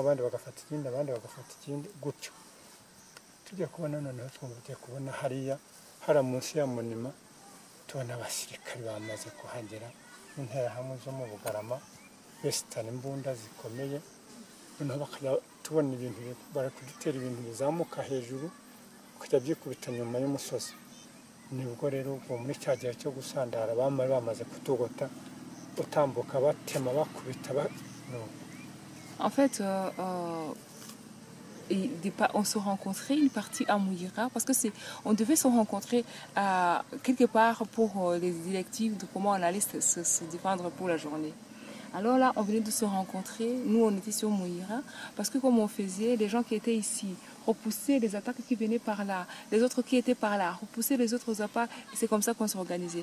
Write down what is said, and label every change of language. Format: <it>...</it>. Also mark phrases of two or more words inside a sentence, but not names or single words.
<rw>abandi bagafata ikindi abandi bagafata ikindi gutyo tujya kubona noneho twumva tugiye kubona hariya munsi ya Munima tubona abasirikari bamaze kuhagera n'interahamwe zo mu Bugarama besitana imbunda zikomeye noneho bakajya tubona ibintu bari kudutera ibintu bizamuka hejuru kujya byikubita nyuma y'umusozi nibwo rero ubwo muri cya gihe cyo gusandara bamaze kutugota utambuka batema bakubita</rw> <fr>En fait, on se rencontrait une partie à Mouillira parce que on devait se rencontrer quelque part pour les directives de comment on allait se défendre pour la journée. Alors là, on venait de se rencontrer, nous on était sur Mouillira, parce que comme on faisait, les gens qui étaient ici repoussaient les attaques qui venaient par là, les autres qui étaient par là, repoussaient les autres attaques, et c'est comme ça qu'on s'organisait.</fr>